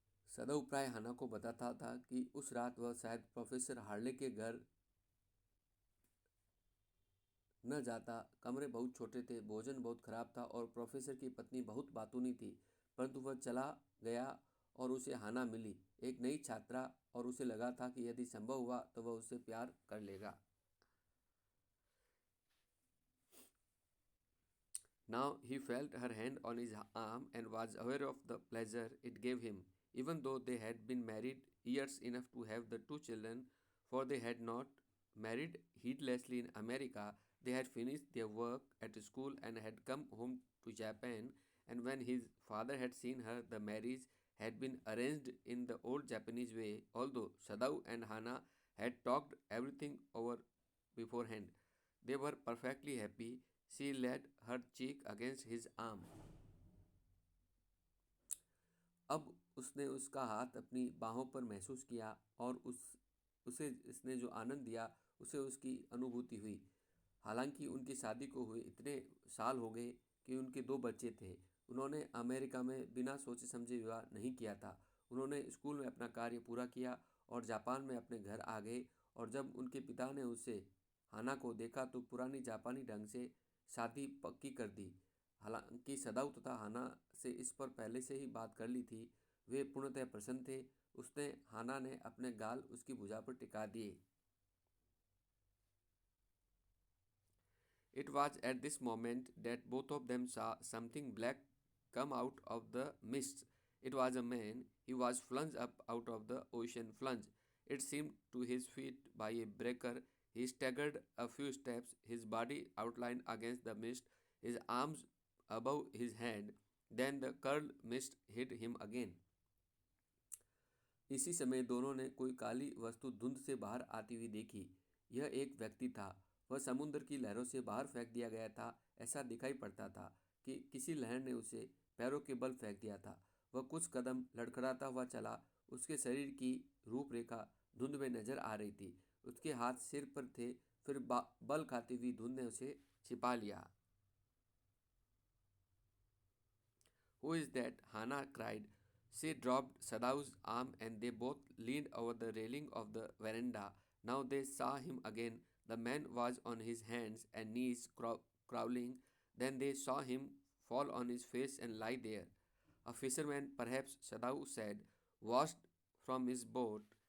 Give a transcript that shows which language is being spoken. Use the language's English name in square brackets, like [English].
[Hindi] सदैव प्राय हाना को बताता था कि उस रात वह शायद प्रोफेसर हार्ले के घर न जाता। कमरे बहुत छोटे थे, भोजन बहुत खराब था और प्रोफेसर की पत्नी बहुत बातूनी थी, परंतु वह चला गया और उसे हाना मिली, एक नई छात्रा, और उसे लगा था कि यदि संभव हुआ तो वह उससे प्यार कर लेगा। [English] Now he felt her hand on his arm and was aware of the pleasure it gave him, even though they had been married years enough to have the two children, for they had not married heedlessly in America. They had finished their work at school and had come home to Japan, and when his father had seen her, the marriage had been arranged in the old Japanese way, although Sadao and Hana had talked everything over beforehand. They were perfectly happy. She laid her cheek against his arm. [Hindi] अब उसने उसका हाथ अपनी बाहों पर महसूस किया और उसे इसने जो आनंद दिया उसे उसकी अनुभूति हुई। हालांकि उनकी शादी को हुए इतने साल हो गए कि उनके दो बच्चे थे। उन्होंने अमेरिका में बिना सोचे समझे विवाह नहीं किया था। उन्होंने स्कूल में अपना कार्य पूरा किया और जापान में अपने घर आ गए, और जब उनके पिता ने उसे हाना को देखा तो पुरानी जापानी ढंग से शादी पक्की कर दी। हालांकि सदाऊ तथा हाना से इस पर पहले से ही बात कर ली थी। वे पूर्णतः प्रसन्न थे। उसने हाना ने अपने गाल उसकी भुजा पर टिका दिए। [English] It was at this moment that both of them saw something black come out of the mist. It was a man. He was flung up out of the ocean. Flung. It seemed to his feet by a breaker. He staggered a few steps, his body outlined against the mist, his arms above his head. Then the curled mist hit him again. [Hindi] इसी समय दोनों ने कोई काली वस्तु धुंध से बाहर आती हुई देखी। यह एक व्यक्ति था। वह समुद्र की लहरों से बाहर फेंक दिया गया था। ऐसा दिखाई पड़ता था कि किसी लहर ने उसे पैरों के बल फेंक दिया था। वह कुछ कदम लड़खड़ाता हुआ चला। उसके शरीर की रूपरेखा धुंध में नजर आ रही थी। उसके हाथ सिर पर थे। फिर बल खाती हुई धुंध ने उसे छिपा लिया। [English] Who is that? Hannah cried. She dropped Sadau's arm and they both leaned over the railing of the veranda. Now they saw him again. The man was on his hands and knees, crawling. Then they saw him fall on his face and lie there. A fisherman, perhaps, Sadau said, washed from his boat.